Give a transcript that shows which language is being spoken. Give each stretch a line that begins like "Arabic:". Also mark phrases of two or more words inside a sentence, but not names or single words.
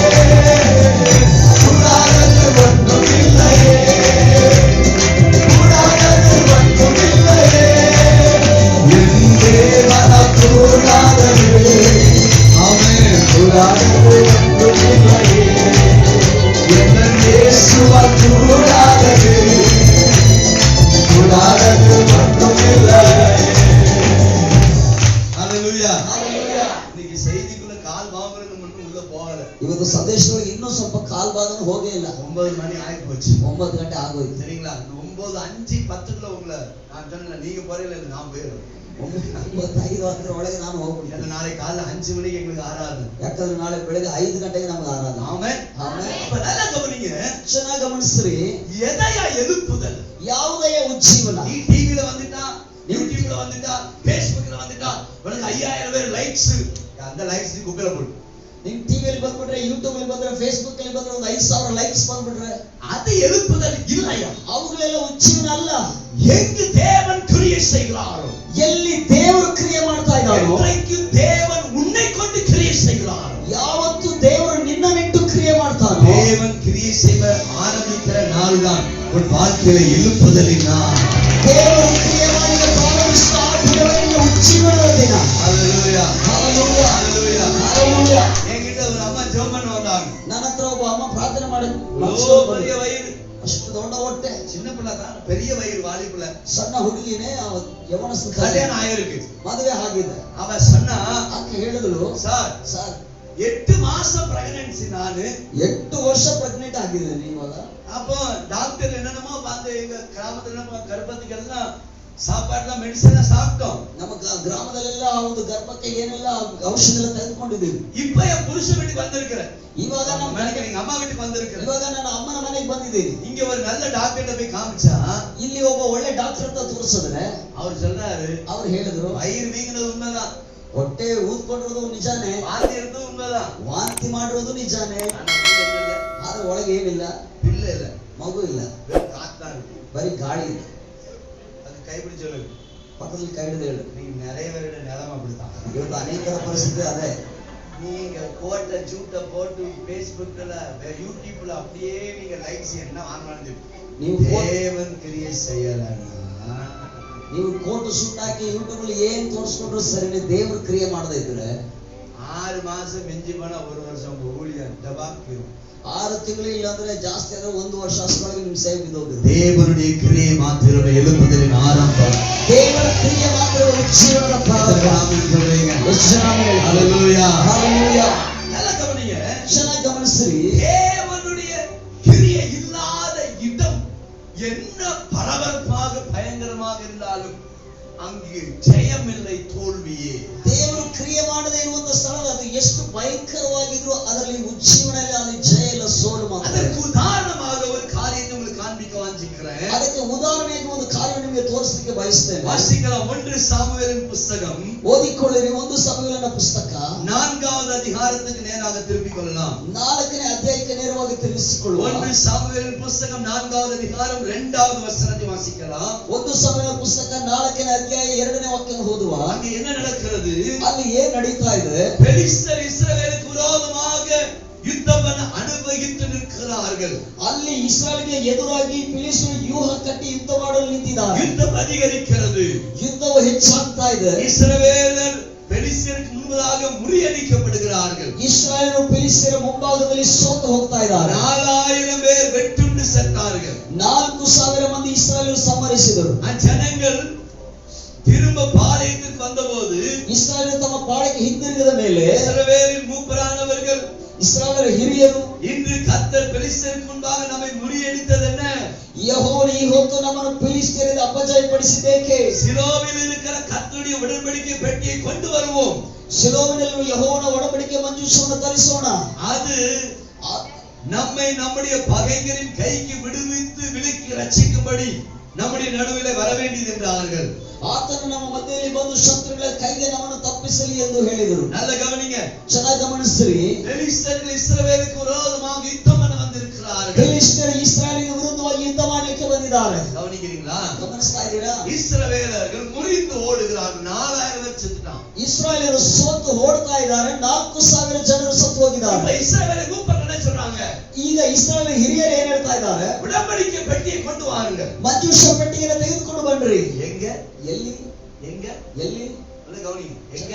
Tamil: கூடாதது ஒன்றுமில்லையே, கூடாதது ஒன்றுமில்லையே, என் தேவனா கூடாதது, ஆமென், கூடாதது ஒன்றுமில்லையே, என் இயேசுவா கூடாதது, கூடாதது ஒன்றுமில்லையே. ஹalleluya. இன்னைக்கு செய்திக்குள்ள கால் வாங்குறது மட்டும் உள்ள போகல.
Kannada: ಇವತ್ತು ಸಂದೇಶದೊಳಗೆ ಇನ್ನೂ ಸ್ವಲ್ಪ ಕಾಲ್ ಭಾಗನೂ ಹೋಗೇ ಇಲ್ಲ.
Tamil: 9 மணி ஆகி போச்சு.
Kannada: 9 ಗಂಟೆ ಆಗೋಯ್ತು.
Tamil: சரிங்களா? 9:05-10க்குள்ள உங்களை நான் சொன்னேன், நீங்க போறீங்களா இல்ல நான் போயிடுறேன்.
Kannada: 9:55 ಅದರ ಒಳಗೆ ನಾನು ಹೋಗ್ಬಿಡ್ತೇನೆ.
Tamil: ஏன்னா நாளை காலைல 5 மணிக்கு எங்களுக்கு ஆராதனை.
Kannada: ಯಾಕಂದ್ರೆ ನಾಳೆ ಬೆಳಗ್ಗೆ 5 ಗಂಟೆಗೆ ನಮಗೆ ಆರಾಧನೆ.
Tamil: ஆமென்.
Kannada: ಆಮೆನ್.
Tamil: அப்ப நல்லா கவனிங்க.
Kannada: ಚೆನ್ನಾಗಿ ಗಮನಿಸ್ರಿ,
Tamil: எதையா எழுப்புதல்?
Kannada: ಯಾವುದಯ ಉಜ್ಜೀವನ?
Tamil: நீ டிவில வந்துட்டா, யூடியூப்ல வந்துட்டா, ஃபேஸ்புக்ல வந்துட்டா, உனக்கு 5000 பேர் லைக்ஸ், அந்த லைக்ஸ் நீ குப்பையில போடு.
Kannada: ನಿಮ್ ಟಿವಿಯಲ್ಲಿ ಬಂದ್ಬಿಟ್ರೆ, ಯೂಟ್ಯೂಬ್ ಅಲ್ಲಿ ಬಂದ್ರೆ, ಫೇಸ್ಬುಕ್ ಅಲ್ಲಿ ಬಂದ್ರೆ ಒಂದು 5000 ಲೈಕ್ಸ್ ಬಂದ್ಬಿಟ್ರೆ
Tamil: அது எழுப்புதல் இல்லையா?
Kannada: ಅವುಗಳೆಲ್ಲ ಉಜ್ಜೀವನ ಅಲ್ಲ.
Tamil: எங்கு தேவன் கிரியை செய்கிறாரோ,
Kannada: ಎಲ್ಲಿ ದೇವರು ಕ್ರಿಯೆ ಮಾಡ್ತಾ ಇದ್ದಾರೋ,
Tamil: என்றைக்கு தேவன் உன்னை கொண்டு கிரியை செய்கிறாரோ,
Kannada: ಯಾವತ್ತು ದೇವರು ನಿನ್ನನ್ನಿಟ್ಟು ಕ್ರಿಯೆ ಮಾಡ್ತಾನೋ,
Tamil: தேவன் கிரியை செய்ய ஆரம்பிக்கிற நாள் தான் உன் வாழ்க்கையில எழுப்புதலின் நாள்.
Kannada: ದೇವರು ಕ್ರಿಯೆ ಮಾಡಿದ ಪ್ರಾರಂಭಿಸಿದ ಆ ದಿನವೇ ಉಜ್ಜೀವನದ ದಿನ.
Tamil: ஹalleluya,
Kannada: ಹಲ್ಲೆಲೂಯಾ,
Tamil: ஹalleluya,
Kannada: ಹಲ್ಲೆಲೂಯಾ.
Tamil: என்கிட்ட ஒரு அம்மா ஜெபம் பண்ண வந்தாங்க.
Kannada: ನನ್ನ ಹತ್ರ ಒಬ್ಬ ಅಮ್ಮ ಪ್ರಾರ್ಥನೆ ಮಾಡಿ,
Tamil: பெரிய வயிறு,
Kannada: ಅಷ್ಟು ದೊಡ್ಡ ಹೊಟ್ಟೆ,
Tamil: சின்ன பிள்ளை தான், பெரிய வயிறு, வாலி பிள்ளை,
Kannada: ಸಣ್ಣ ಹುಡುಗಿನೇ, ಯವನಸ್ಥ
Tamil: கல்யாணம் ஆயிருக்கு.
Kannada: ಮದುವೆ ಆಗಿದೆ.
Tamil: அவ சொன்னா,
Kannada: ಆಕೆ ಹೇಳಿದಳು,
Tamil: சார்
Kannada: ಸರ್
Tamil: 8 மாசம் பிரெக்னன்சி நானு,
Kannada: 8 ವರ್ಷ ಪ್ರೆಗ್ನೆಂಟ್ ಆಗಿದ್ದೇನೆ ಇವಾಗ.
Tamil: அப்போ டாக்டர் என்னென்னமோ பார்த்து எங்க கிராமத்துல நம்ம கர்ப்பத்துக்கு எல்லாம் சாப்பாடுலாம் மெடிசன் சாப்பிட்டோம்.
Kannada: ನಮ್ಮ ಗ್ರಾಮದಲ್ಲೆಲ್ಲ ಒಂದು ಗರ್ಭಕ್ಕೆ ಏನೆಲ್ಲ ಔಷಧ ಎಲ್ಲ ತೆಗೆದುಕೊಂಡಿದ್ದೀವಿ.
Tamil: இப்ப என் புருஷ வீட்டுக்கு வந்திருக்கிறேன்.
Kannada: ಇವಾಗ ನಮ್ಮ
Tamil: மனைவி எங்க அம்மா வீட்டுக்கு வந்திருக்கிறேன்.
Kannada: ಇವಾಗ ನನ್ನ ಅಮ್ಮನ ಮನೆಗೆ ಬಂದಿದ್ದೀನಿ.
Tamil: இங்க ஒரு நல்ல டாக்டர்கிட்ட போய் காமிச்சா,
Kannada: ಇಲ್ಲಿ ಒಬ್ಬ ಒಳ್ಳೆ ಡಾಕ್ಟರ್ ಅಂತ ತೋರಿಸಿದ್ರೆ
Tamil: அவர் சொல்றாரு,
Kannada: ಅವ್ರು ಹೇಳಿದ್ರು,
Tamil: வயிறு வீங்கினது உண்மைதான்,
Kannada: ಹೊಟ್ಟೆ ಊದ್ಕೊಂಡಿರೋದು ನಿಜಾನೇ,
Tamil: வாந்தி இருந்தது உண்மைதான்,
Kannada: ವಾಂತಿ ಮಾಡಿರೋದು ನಿಜಾನೇ,
Tamil: ஆனா பிள்ளை இல்ல,
Kannada: ಆದ್ರೆ ಒಳಗೆ ಏನಿಲ್ಲ,
Tamil: பிள்ளை இல்ல,
Kannada: ಮಗು ಇಲ್ಲ,
Tamil: வெறும் காத்து தான் இருக்கு.
Kannada: ಬರೀ ಗಾಳಿ ಇದೆ.
Tamil: அது கைப்பிடி சொல்லு, பக்கத்தில் கைது ಹೇಳು. நீங்க நிறைய பேரோட நிலைமை அப்படித்தான்.
Kannada: ಇವತ್ತು ಅನೇಕರ ಪರಿಸ್ಥಿತಿ ಅದೇ.
Tamil: நீங்க கோட்டை ஜூட்டை போட்டு Facebookல யூடியூப்ல அப்படியே நீங்க லைக்ஸ் என்ன வாங்கணும்.
Kannada: ನೀವು
Tamil: தேவன் கிரியை செய்யலன்னா
Kannada: ನೀವು ಕೋಟು ಸುಟ್ಟಾಕಿ ಯೂಟ್ಯೂಬ್ ಅಲ್ಲಿ ಏನ್ ತೋರಿಸ್ಕೊಂಡ್ರು ಸರಿ, ದೇವ್ರ ಕ್ರಿಯೆ ಮಾಡದೇ ಇದ್ರೆ
Tamil: 6 மாசம் மிஞ்சி போனா 1 வருஷம் உங்க ஊழியம் டபாக்கிரும்.
Kannada: 6 ತಿಂಗಳು ಇಲ್ಲ ಅಂದ್ರೆ ಜಾಸ್ತಿ ಆದ್ರೆ 1 ವರ್ಷ ಅಷ್ಟೊಳಗೆ ನಿಮ್ ಸೇವೆ ಬಿದ್ದೋಗುತ್ತೆ.
Tamil: தேவனுடைய கிரியை மாத்திரமே எழுப்புதலின் ஆரம்பம்.
Kannada: ದೇವರ ಕ್ರಿಯೆ ಮಾತ್ರ ಜೀವನದ ಪ್ರಾರಂಭ.
Tamil: ஹalleluya ஹalleluya. நல்லா கவனிங்க,
Kannada: ಚೆನ್ನಾಗಿ ಗಮನಿಸ್ರಿ.
Tamil: தேவனுடைய கிரியை இல்லாத இடம் என்ன பரபரப்பாக பயங்கரமாக இருந்தாலும் அங்கு ஜெயம் இல்லை, தோல்வியே.
Kannada: ದೇವರು ಕ್ರಿಯೆ ಮಾಡದೇ ಇರುವಂತ ಸ್ಥಳ ಅದು ಎಷ್ಟು ಭಯಂಕರವಾಗಿದ್ರು ಅದರಲ್ಲಿ ಉಜ್ಜೀವನ ಇಲ್ಲ, ಅಲ್ಲಿ ಜಯ ಇಲ್ಲ, ಸೋಲು ಮಾತ್ರ.
Tamil: அதற்கு உதாரணமாக ஒரு காரியத்தை உங்களுக்கு காண்பிக்க வாஞ்சிக்கிறேன்.
Kannada: ಅದಕ್ಕೆ ಉದಾಹರಣೆಗೆ ಒಂದು ಕಾರ್ಯ ನಿಮಗೆ ತೋರಿಸಲಿಕ್ಕೆ ಬಯಸ್ತೇನೆ.
Tamil: வாசிக்கலாம் 1 சாமுவேலின் புத்தகம்.
Kannada: ಓದಿಕೊಳ್ಳಿರಿ 1 ಸಮುವೇಲನ ಪುಸ್ತಕ
Tamil: 4வது அதிகாரத்துக்கு நேராக திரும்பிக் கொள்ளலாம்.
Kannada: 4ನೇ ಅಧ್ಯಾಯಕ್ಕೆ ನೇರವಾಗಿ ತಿರುಗಿಸಿಕೊಳ್ಳುವ.
Tamil: 1 சாமுவேலின் புத்தகம் 4வது அதிகாரம் 2வது வசனத்தை வாசிக்கலாம்.
Kannada: 1 ಸಮುವೇಲನ ಪುಸ್ತಕ 4ನೇ ಅಧ್ಯಾಯ 2ನೇ ವಾಕ್ಯವನ್ನು ಓದುವ.
Tamil: அங்கே என்ன நடக்கிறது?
Kannada: ಅಲ್ಲಿ ಏನ್ ನಡೀತಾ ಇದೆ?
Tamil: பெலிஸ்தர் இஸ்ரவேலுக்கு விரோதமாக யுத்தம் பண்ண அனுபவித்து நிற்கிறார்கள்.
Kannada: ಅಲ್ಲಿ ಇಸ್ರಾಯೇಲಿಗೆ ಎದುರಾಗಿ ಫಿಲಿಸ್ಟಿಯರು ವ್ಯೂಹ ಕಟ್ಟಿ ಯುದ್ಧ ಮಾಡಲು ನಿಂತಿದ್ದಾರೆ.
Tamil: யுத்தம் அதிகரிக்கிறது.
Kannada: ಯುದ್ಧವು ಹೆಚ್ಚಾಗ್ತಾ ಇದೆ.
Tamil: இஸ்ரவேலர் பெலிஸ்தருக்கு முன்பதாக முறியடிக்கப்படுகிறார்கள்.
Kannada: ಇಸ್ರಾಯೇಲರು ಫಿಲಿಸ್ಟಿಯರ ಮುಂಭಾಗದಲ್ಲಿ ಸೋತು ಹೋಗ್ತಾ ಇದ್ದಾರೆ.
Tamil: 4000 பேர் வெட்டுண்டு செத்தார்கள்.
Kannada: 4000 ಮಂದಿ ಇಸ್ರಾಯೇಲರು ಸಂಹರಿಸಿದರು.
Tamil: ஜனங்கள் திரும்ப பாளையத்துக்கு வந்தபோது
Kannada: ಇಸ್ರಾಯೇಲರು ತಮ್ಮ ಪಾಳೆಗೆ ಹಿಂದಿರುಗಿದ ಮೇಲೆ
Tamil: இஸ்ரவேலின் மூப்பரானவர்கள்,
Kannada: ಇಸ್ರಾಯೇಲರ ಹಿರಿಯರು,
Tamil: இன்று கர்த்தர் பெலிஸ்தருக்கு முன்பாக நம்மை முறியடித்தது என்ன?
Kannada: ಯೆಹೋವನು ಈ ಹೊತ್ತು ನಮ್ಮನ್ನು ಫಿಲಿಸ್ಟಿಯರಿಂದ ಅಪಜಯಪಡಿಸಿದ್ದೇಕೆ?
Tamil: சிலோவில் இருக்கிற கர்த்தருடைய உடன்படிக்கை பெட்டியை கொண்டு வருவோம்.
Kannada: ಶಿಲೋವಿನಲ್ಲಿ ಯೆಹೋವನ ಒಡಂಬಡಿಕೆ ಮಂಜೂಷವನ್ನು ತರಿಸೋಣ.
Tamil: அது நம்மை நம்முடைய பகைஞரின் கைக்கு விடுவித்து விலக்கி ரட்சிக்கும்படி நம்முடைய நடுவிலே வர வேண்டியது என்றார்கள்.
Kannada: ಆತನು ನಮ್ಮ ಮಧ್ಯದಲ್ಲಿ ಬಂದು ಶತ್ರುಗಳ ಕೈಗೆ ನಮ್ಮನ್ನು ತಪ್ಪಿಸಲಿ ಎಂದು ಹೇಳಿದರು.
Tamil: நல்ல கவனிங்க,
Kannada: ಚೆನ್ನಾಗಿ ಗಮನಿಸ್ರಿ.
Tamil: பெலிஸ்தர்கள் இஸ்ரவேலுக்கு விரோதமாக யுத்தம் பண்ண வந்திருக்கிறார்கள்.
Kannada: ಫಿಲಿಸ್ಟಿಯರು ಇಸ್ರಾಯೇಲಿಗೆ ವಿರುದ್ಧವಾಗಿ ಯುದ್ಧ ಮಾಡಲಿಕ್ಕೆ ಬಂದಿದ್ದಾರೆ.
Tamil: கவனிக்கிறீங்களா?
Kannada: ಗಮನಿಸ್ತಾ ಇದ್ದೀರಾ?
Tamil: இஸ்ரவேலர்கள் முறிந்து ஓடுகிறார்கள். 4000 பேர் செத்துட்டான்.
Kannada: ಇಸ್ರಾಯೇಲರು ಸೋತು ಓಡ್ತಾ ಇದ್ದಾರೆ. 4000 ಜನರು ಸತ್ತು ಹೋಗಿದ್ದಾರೆ.
Tamil: இஸ்ரவேலை கூப்பிட்டு என்ன சொல்றாங்க?
Kannada: ಈಗ ಇಸ್ರಾಯೇಲ್ ಹಿರಿಯರು ಏನ್ ಹೇಳ್ತಾ ಇದ್ದಾರೆ?
Tamil: உடன்படிக்கை பெட்டியை கொண்டு வாருங்க.
Kannada: ಮಂಜೂಷ ಪೆಟ್ಟಿಗೆಯನ್ನು ತೆಗೆದುಕೊಂಡು ಬನ್ರಿ.
Tamil: எங்க?
Kannada: ಎಲ್ಲಿ?
Tamil: எங்க?
Kannada: ಎಲ್ಲಿ?
Tamil: நல்ல கவனிங்க, எங்க?